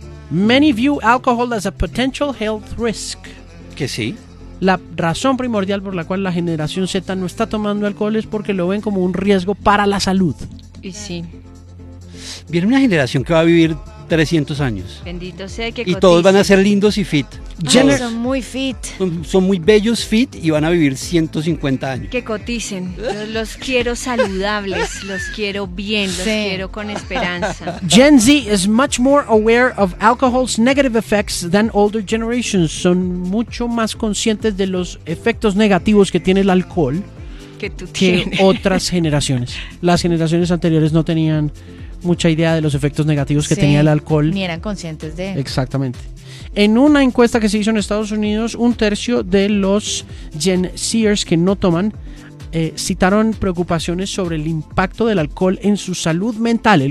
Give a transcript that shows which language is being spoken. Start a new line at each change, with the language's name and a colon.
English: Many view alcohol as a potential health risk.
Spanish: Que sí. La razón primordial por la cual la generación Z no está tomando alcohol es porque lo ven como un riesgo para la salud. Y sí. Viene una generación que va a vivir 300 años. Bendito sea que y todos van a ser lindos y fit. Jenner. Ay, son muy fit. Son muy bellos fit y van a vivir 150 años. Que coticen. Los quiero saludables, los quiero bien, los quiero con esperanza.
English: Gen Z is much more aware of alcohol's negative effects than older generations.
Spanish: Son mucho más conscientes de los efectos negativos que tiene el alcohol que otras generaciones. Las generaciones anteriores no tenían mucha idea de los efectos negativos que tenía el alcohol. Ni eran conscientes de... Exactamente. En una encuesta que se hizo en Estados Unidos, un tercio de los Gen Zers que no toman citaron preocupaciones sobre el impacto del alcohol en su salud mental.